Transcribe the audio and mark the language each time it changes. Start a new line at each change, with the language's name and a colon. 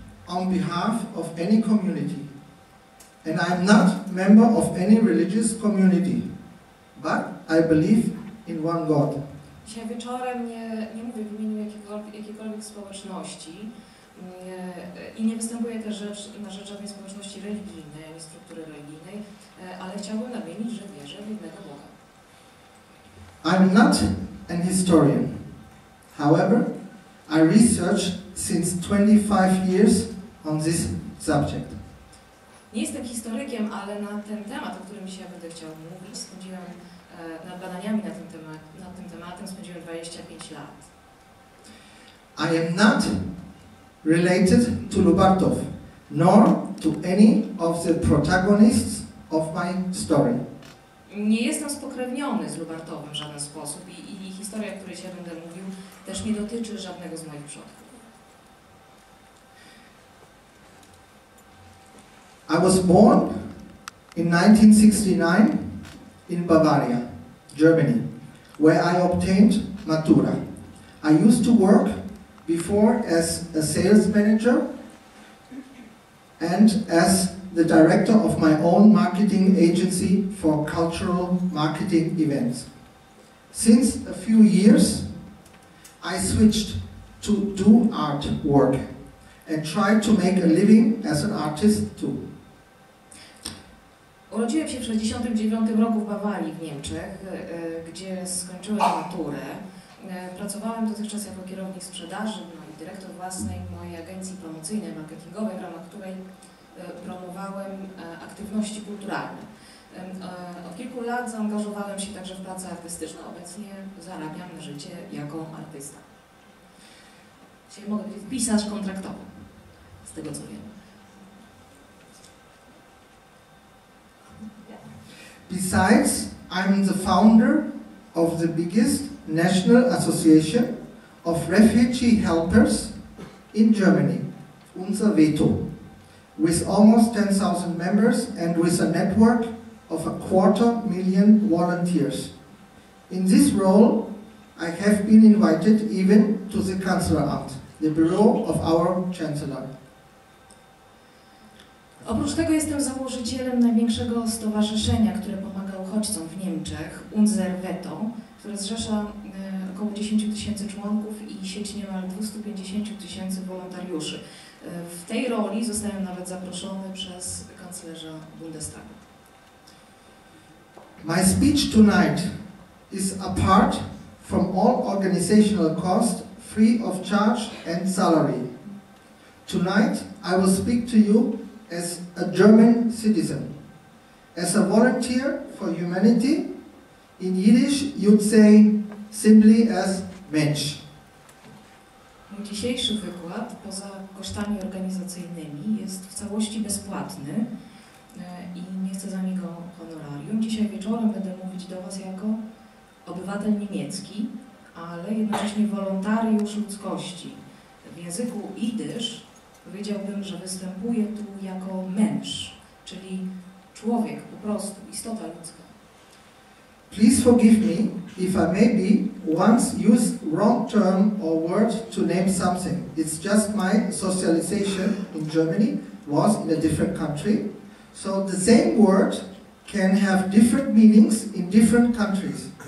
English: on behalf of any community. And I'm not member of any religious community, but I believe in one God.
Polish: Dzisiaj wieczorem nie mówię w imieniu jakiejkolwiek społeczności i nie występuję też na rzecz żadnej społeczności religijnej, ani struktury religijnej, ale chciałbym nadmienić, że wierzę w jednego Boga.
English: I'm not an historian. However, I researched since 25 years on this subject.
Polish: Nie jestem historykiem, ale na ten temat, o którym dzisiaj będę chciał mówić, spędziłem nad badaniami nad tym tematem spędziłem 25 lat.
English: I am not related to Lubartów, nor to any of the protagonists of my story.
Polish: Nie jestem spokrewniony z Lubartowem w żaden sposób i historia, o której dzisiaj będę mówił, też nie dotyczy żadnego z moich przodków.
English: I was born in 1969 in Bavaria, Germany, where I obtained Matura. I used to work before as a sales manager and as the director of my own marketing agency for cultural marketing events. Since a few years, I switched to do art work and tried to make a living as an artist too.
Polish: Urodziłem się w 1969 roku w Bawarii w Niemczech, gdzie skończyłem maturę. Pracowałem dotychczas jako kierownik sprzedaży i dyrektor własnej mojej agencji promocyjnej, marketingowej, w ramach której promowałem aktywności kulturalne. Od kilku lat zaangażowałem się także w pracę artystyczną. Obecnie zarabiam na życie jako artysta. Dzisiaj mogę być pisarz kontraktowy, z tego co wiem.
English: Besides, I'm the founder of the biggest national association of refugee helpers in Germany, Unser Veto, with almost 10,000 members and with a network of 250,000 volunteers. In this role, I have been invited even to the Kanzleramt, the bureau of our Chancellor.
Polish: Oprócz tego jestem założycielem największego stowarzyszenia, które pomaga uchodźcom w Niemczech, Unser Veto, które zrzesza około 10 000 członków i sieć niemal 250 000 wolontariuszy. W tej roli zostałem nawet zaproszony przez kanclerza Bundestagu.
English: My speech tonight is apart from all organizational cost, free of charge and salary. Tonight I will speak to you as a German citizen, as a volunteer for humanity. In Yiddish you'd say simply as Mensch.
Polish: Mój dzisiejszy wykład, poza kosztami organizacyjnymi, jest w całości bezpłatny i nie chcę za niego honorarium. Dzisiaj wieczorem będę mówić do Was jako obywatel niemiecki, ale jednocześnie wolontariusz ludzkości. W języku jidysz powiedziałbym, że występuję tu jako Mensch, czyli człowiek, po prostu, istota ludzka.
English: Please forgive me if I maybe once used wrong term or word to name something. It's just my socialization in Germany was in a different country. So the same word can have different meanings in different countries.